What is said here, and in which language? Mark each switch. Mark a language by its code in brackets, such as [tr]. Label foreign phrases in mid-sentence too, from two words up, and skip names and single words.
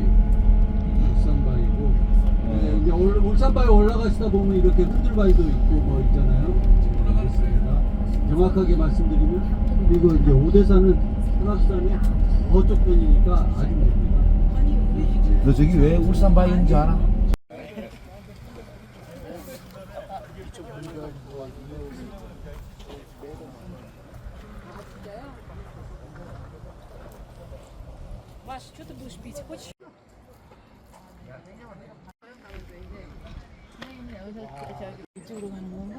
[ko] 울산바위고 이제 울산바위 올라가시다 보면 이렇게 흔들바위도 있고 뭐 있잖아요. 그렇습니다. 정확하게 말씀드리면 그리고 이제 오대산은 설악산의 저쪽 편이니까 아주 멉니다. 너 저기 왜 울산 바위인 줄 알아? [ru] Маш, что ты будешь пить? Хочешь? [ko] 이쪽으로 가는 건가?